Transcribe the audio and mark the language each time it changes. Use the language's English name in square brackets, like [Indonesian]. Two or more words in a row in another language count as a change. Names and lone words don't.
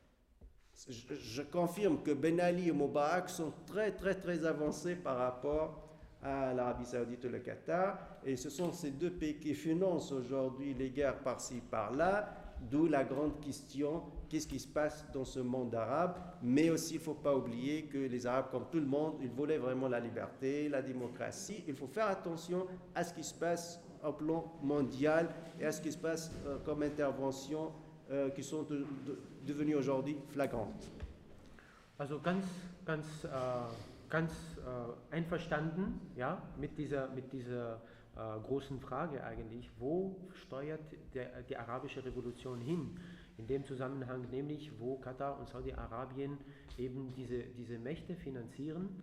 [French] Je confirme que Ben Ali et Moubarak sont très très très avancés par rapport à l'Arabie Saoudite et le Qatar, et ce sont ces deux pays qui financent aujourd'hui les guerres par-ci par-là, d'où la grande question, qu'est-ce qui se passe dans ce monde arabe? Mais aussi, il ne faut pas oublier que les Arabes, comme tout le monde, ils voulaient vraiment la liberté, la démocratie. Il faut faire attention à ce qui se passe au plan mondial et à ce qui se passe comme interventions qui sont devenues aujourd'hui flagrantes. [German] Also ganz einverstanden, ja, mit dieser großen Frage eigentlich, wo steuert die arabische Revolution hin? In dem Zusammenhang nämlich, wo Katar und Saudi-Arabien eben diese Mächte finanzieren.